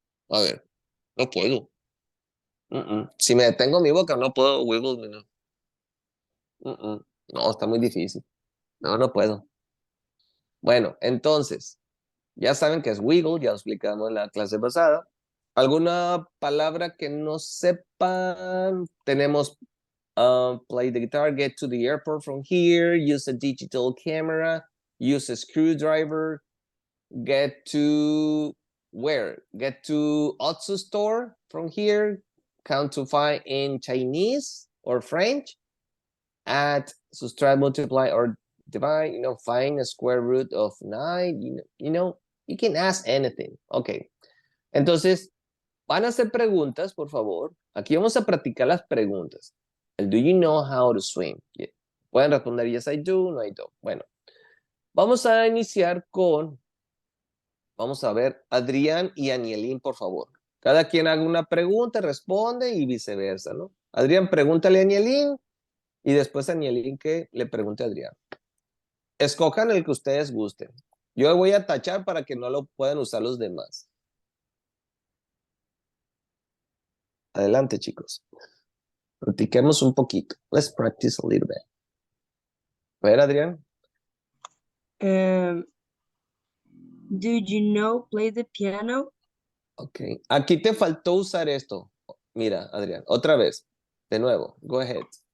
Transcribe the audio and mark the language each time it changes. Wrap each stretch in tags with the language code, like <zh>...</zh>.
<es>A ver, no puedo. Si me detengo mi boca, no puedo wiggle mi nariz. No, está muy difícil. No, no puedo. Bueno, entonces, ya saben que es wiggle, ya lo explicamos en la clase pasada. ¿Alguna palabra que no sepan? Tenemos</es> <en>play the guitar, get to the airport from here, use a digital camera, use a screwdriver, get to where? Get to Otsu store from here, count to 5 in Chinese or French, add, subtract, multiply, or divide, find a square root of 9, you can ask anything. Ok.</en> <es>Entonces, van a hacer preguntas, por favor. Aquí vamos a practicar las preguntas. El</es> <en>do you know how to swim?</en> <es>Yeah. Pueden responder</es> <en>yes I do, no I don't.</en> <es>Bueno, vamos a iniciar con, vamos a ver, Adrián y Anielín, por favor. Cada quien haga una pregunta, responde y viceversa, ¿no? Adrián, pregúntale a Anielín y después Anielín que le pregunte a Adrián. Escojan el que ustedes gusten. Yo voy a tachar para que no lo puedan usar los demás. Adelante, chicos. Practiquemos un poquito.</es> <en>Let's practice a little bit.</en> <es>A ver, Adrián.</es> <en>Do you know play the piano?</en> <es>Ok. Aquí te faltó usar esto. Mira, Adrián, otra vez. De nuevo.</es> <en>Go ahead.</en>